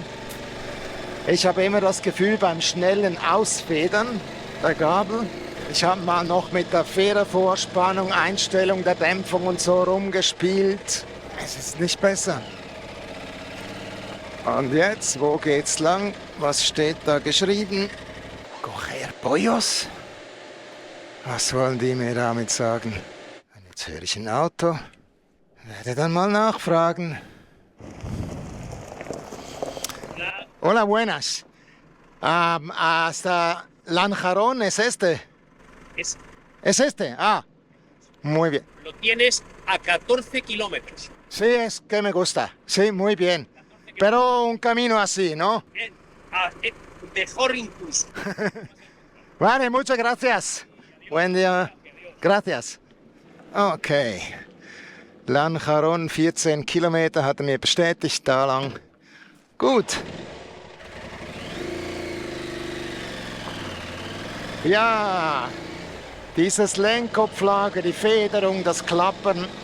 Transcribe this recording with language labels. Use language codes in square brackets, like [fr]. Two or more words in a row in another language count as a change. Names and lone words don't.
[de] Ich habe immer das Gefühl beim schnellen Ausfedern der Gabel. Ich habe mal noch mit der Federvorspannung, Einstellung der Dämpfung und so rumgespielt. Es ist nicht besser. Und jetzt, wo geht's lang? Was steht da geschrieben? [es] Coger pollos? [de] Was wollen die mir damit sagen? Und jetzt höre ich ein Auto. Werde dann mal nachfragen. [es] Hola, buenas. Hasta Lanjarón, ¿es este? ¿Es este? Ah, muy bien. Lo tienes a 14 kilómetros. Sí, es que me gusta. Sí, muy bien. Pero un camino así, ¿no? Mejor incluso. Vale, muchas gracias. Buen día. Gracias. [de] Okay. Lanjarón, 14 Kilometer, hat er mir bestätigt, da lang. Gut. Ja, dieses Lenkkopflager, die Federung, das Klappern.